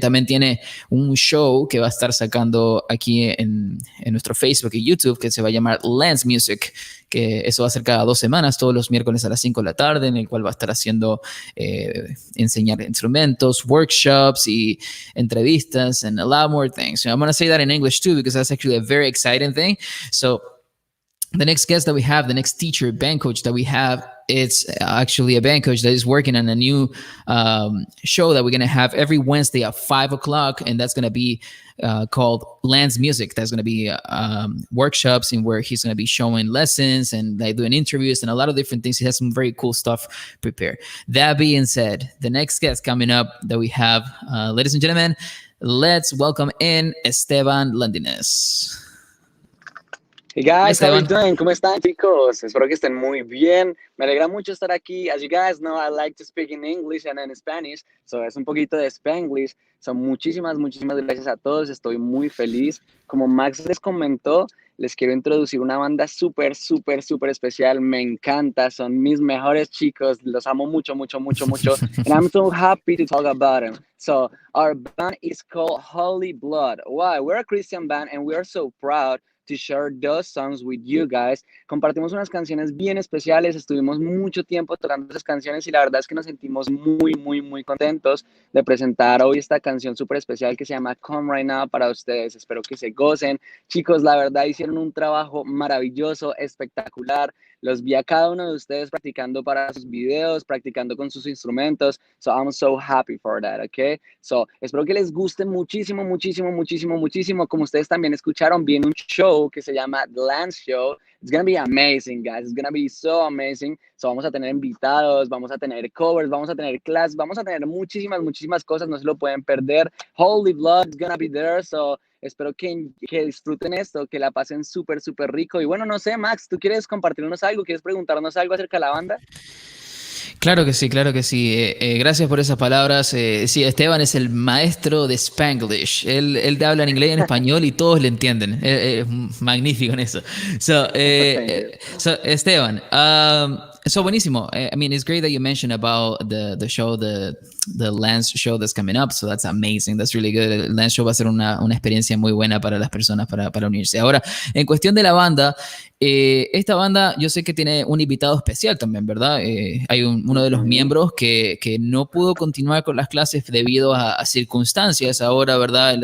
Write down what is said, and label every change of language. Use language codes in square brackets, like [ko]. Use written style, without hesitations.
[es] También tiene un show que va a estar sacando aquí en nuestro Facebook y YouTube que se va a llamar Lance Music, que eso va a ser cada 2 semanas, todos los miércoles a las 5 de la tarde, en el cual va a estar haciendo enseñar instrumentos, workshops y entrevistas, [en] and a lot more things. So I'm going to say that in English too, because that's actually a very exciting thing. So the next guest that we have, the next teacher, band coach that we have, it's actually a band coach that is working on a new show that we're going to have every Wednesday at 5 o'clock. And that's going to be called Lance Music. That's going to be workshops in where he's going to be showing lessons and like doing interviews and a lot of different things. He has some very cool stuff prepared. That being said, the next guest coming up that we have, ladies and gentlemen, let's welcome in Esteban Landines. Hey guys, how Esteban. you doing? [es] ¿Cómo están, chicos? Espero que estén muy bien. Me alegra mucho estar aquí. [en] As you guys know, I like to speak in English and in Spanish, so [es] es un poquito de Spanglish. So muchísimas gracias a todos. Estoy muy feliz. Como Max les comentó, les quiero introducir una banda súper especial. Me encanta. Son mis mejores chicos. Los amo mucho. [en] And I'm so happy to talk about them. So our band is called Holy Blood. Why? We're a Christian band and we are so proud to share those songs with you guys. [es] Compartimos unas canciones bien especiales, estuvimos mucho tiempo tocando esas canciones y la verdad es que nos sentimos muy contentos de presentar hoy esta canción súper especial que se llama Come Right Now para ustedes. Espero que se gocen. Chicos, la verdad hicieron un trabajo maravilloso, espectacular. Los vi a cada uno de ustedes practicando para sus videos, practicando con sus instrumentos. [en] So I'm so happy for that, okay? [es] So espero que les guste muchísimo. Como ustedes también escucharon, viene un show que se llama The Lance Show. [en] It's gonna be amazing, guys. It's gonna be so amazing. [es] So vamos a tener invitados, vamos a tener covers, vamos a tener clases, vamos a tener muchísimas cosas. No se lo pueden perder. [en] Holy Blood is gonna be there. [es] So espero que disfruten esto, que la pasen súper rico. Y bueno, no sé, Max, ¿tú quieres compartirnos algo? ¿Quieres preguntarnos algo acerca de la banda? Claro que sí. Gracias por esas palabras. Sí, Esteban es el maestro de Spanglish. Él te habla en inglés y en español y todos le entienden. Es magnífico en eso. So Esteban, so buenísimo. [en] I mean, it's great that you mentioned about the show, the Lance show that's coming up. So that's amazing. That's really good. [es] El Lance show va a ser una experiencia muy buena para las personas para unirse. Ahora, en cuestión de la banda, esta banda yo sé que tiene un invitado especial también, ¿verdad? Hay uno de los miembros que no pudo continuar con las clases debido a circunstancias ahora, ¿verdad?